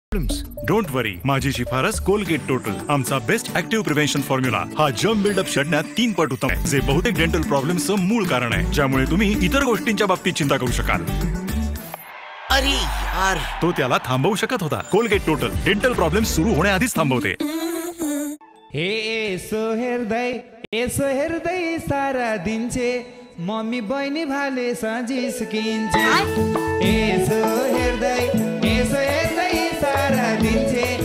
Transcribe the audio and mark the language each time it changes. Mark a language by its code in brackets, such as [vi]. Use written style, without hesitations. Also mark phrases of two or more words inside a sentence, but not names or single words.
[en] don't worry, [mr] माझी शिफारस कोलगेट टोटल, आमचा [en] best active prevention formula [mr] हा [en] germ buildup [mr] छडण्यात 3 पट उत्तम आहे, जे बहुतेक [en] dental problems [mr] मूळ कारण आहे, ज्यामुळे तुम्ही इतर गोष्टींच्या बाबतीत चिंता करू शकाल. अरे यार, तो त्याला थांबवू शकत होता. कोलगेट टोटल [en] dental problems [mr] सुरू होण्याआधीच थांबवते. [ne] यसो हेर्दै सारा दिन्छे, मम्मी बहिनी भाले सजिस्किन्छे. यसो हेर्दै सारा दिन्छे.